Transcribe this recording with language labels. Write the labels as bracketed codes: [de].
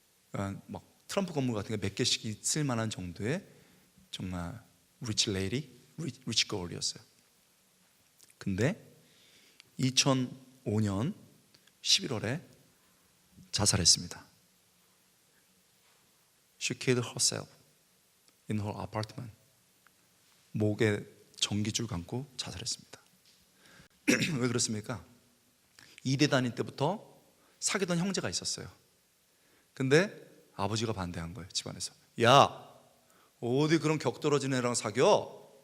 [ko] 그러니까 막 트럼프 건물 같은 게 몇 개씩 있을 만한 정도의 정말 [en] rich lady, rich girl [ko] 이었어요. 근데 2005년 11월에 자살했습니다. [en] She killed herself in her apartment. [ko] 목에 전기줄 감고 자살했습니다. 왜 그렇습니까? 이대 다닐 때부터 사귀던 형제가 있었어요. 근데 아버지가 반대한 거예요. 집안에서. 야, 어디 그런 격 떨어진 애랑 사겨?